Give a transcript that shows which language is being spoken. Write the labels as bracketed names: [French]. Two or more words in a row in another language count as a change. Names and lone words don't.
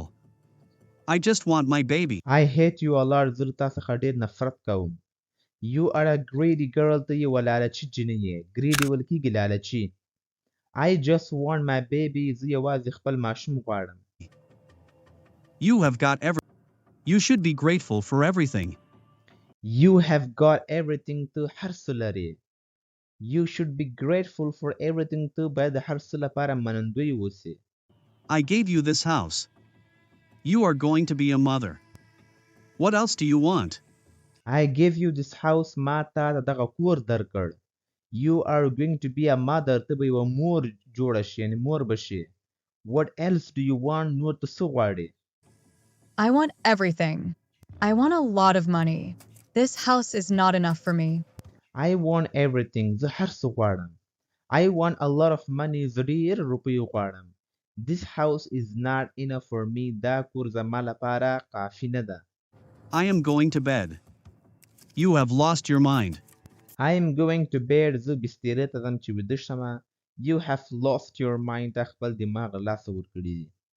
[English] I just want my baby. I hate you a lot [Pashto] زه له تا څخه ډېر نفرت کوم [English] You are a greedy girl [Pashto] ته یوه لالچي جینۍ یې greedy ویل کیږي لالچي [English] I just want my baby [Pashto] زه یوازې خپل ماشوم غواړم [English] You have got You should be grateful for everything. You have got everything [Pashto] ته هر څه لرې [English] You should be grateful for everything [Pashto] ته باید د هر څه لپاره منندوی اوسې [English] I gave you this house. You are going to be a mother. What else do you want? I gave you this house [Pashto] ما تا ته دغه کور درکړ [English] You are going to be a mother [Pashto] ته به یوه مور جوړه شي یعنې مور به شي [English] What else do you want [Pashto] نور ته څه غواړې [English] I want everything. I want a lot of money. This house is not enough for me. I want everything [Pashto] زه هر څه غواړم [English] I want a lot of money [Pashto] زه ډېر روپۍ غواړم [English] This house is not enough for me [Pashto] دا کور زما لپاره کافي نه ده [English] I am going to bed. You have lost your mind. I am going to bed [Pashto] زه بسترې ته ځم چې ویده شمه [English] You have lost your mind [Pashto] تا خپل دماغ له لاسه ورکړي دي